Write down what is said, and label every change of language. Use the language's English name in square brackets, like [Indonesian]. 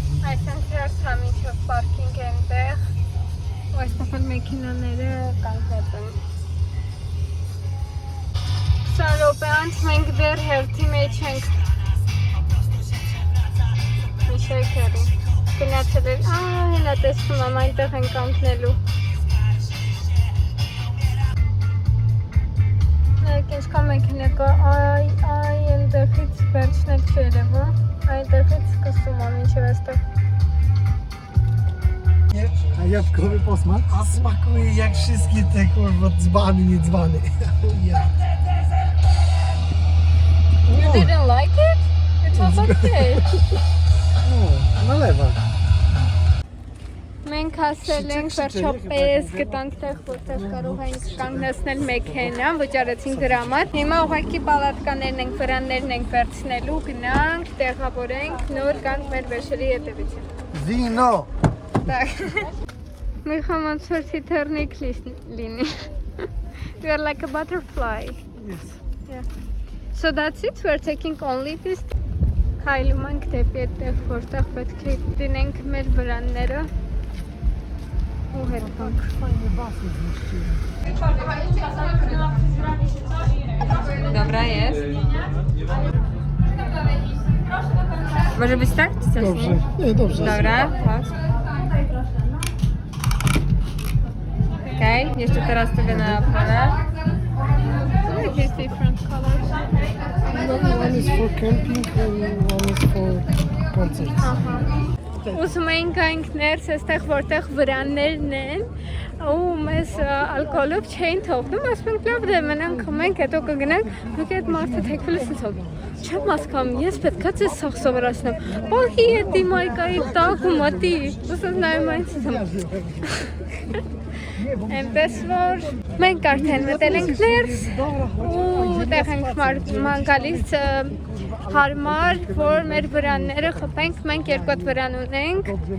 [Armenian] Այսինքն հերթամ ինչով պարքինգ այնտեղ, ու այստեղ էլ մեքենաները կանգնած են։ 20 րոպե անց մենք դեռ հերթի մեջ ենք։ Միշայի քերի։ Գնացել էր, հենա տեսնում եմ այնտեղ են կանգնելու։ Նայեք ինչքան մեքենա կա, այնտեղից վերջն էլ չի երևում, այնտեղից սկսում եմ ինչև այստեղ։ [Polish] A jabłkowy posmak? A smakuje jak wszystkie te kurwa dzbany, nie dzbany. [English] You didn't like it? It was okay. [Polish] Nalewa. [Armenian] Մենք հասել ենք վերջապես գտանք տեղ, որտեղ կարող ենք կանգնեցնել մեքենան, վճարեցինք դրա համար։ Հիմա ուղղակի պալատկաներն ենք, վրաններն ենք վերցնելու, գնանք, տեղավորենք, նոր կանք մեր վեշերի հետևից։ [Italian] Vino! [Russian] Так. Мы [Armenian] ոնց որ թիթեռնիկ լինի։ [English] You are like a butterfly. Yes. Yeah. So that's it. We're taking only this. [Armenian] Քայլում ենք դեպի այդտեղ, որտեղ պետք է դնենք մեր վրանները։ Ու հետանք։ [Polish] Dobra jest. Może być tak? Czy Dobrze. Nie, dobrze. Dobra, tak. Okej, jeszcze teraz sobie na pole. [English] Look, it's different colors. One is for camping and one is for concert. Aha. [Armenian] Ուզում էինք գանք ներս, այստեղ որտեղ վրաններն են ու մեզ ալկոհոլով չէին թողնում, ասում ենք լավ դե մնանք խմենք, հետո կգնանք, մեկ այդ մարդը թեքվել է սենց չեմ հասկանում, ես պետք է ձեզ սաղ սովորացնեմ, պահի է դիմայկայի տակ ու մտի, ուսած նայում այն սենց Այնպես որ մենք արդեն մտել ենք ներս ու տեղ ենք գալիս հարմար, որ մեր վրանները խփենք, մենք երկու հատ վրան ունենք